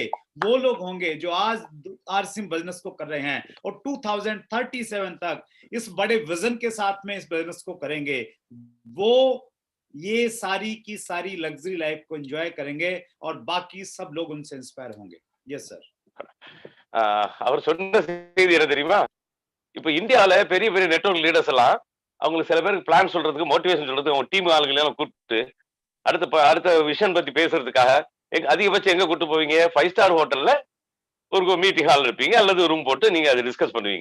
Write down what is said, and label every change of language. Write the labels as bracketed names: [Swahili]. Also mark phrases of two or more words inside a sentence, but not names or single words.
[Hindi] वो लोग होंगे जो आज आरसीएम बिजनेस को कर रहे हैं और 2037 तक इस बड़े विजन के साथ में इस बिजनेस को करेंगे। वो ये सारी की सारी [English] luxury life [Hindi] को एंजॉय करेंगे और बाकी सब लोग उनसे इंस्पायर होंगे। [English] yes sir. [Tamil] அவர் சொன்ன செய்தி என்ன தெரியுமா? இப்ப இந்தியால பெரிய பெரிய [English] network leaders [Tamil] எல்லாம் அவங்களுக்கு சில பேருக்கு பிளான் சொல்றதுக்கு, மோட்டிவேஷன் சொல்றதுக்கு அவங்க டீம் ஆளுங்களை எல்லாம் கூப்பிட்டு அடுத்த விஷன் பத்தி பேசுறதுக்காக அதிகபட்சம் எங்க கூட்டு போவீங்க? 5 ஸ்டார் ஹோட்டல்ல ஒரு [English] meeting hall [Tamil] இருப்பீங்க அல்லது ரூம் போட்டு நீங்க அதை டிஸ்கஸ் பண்ணுவீங்க.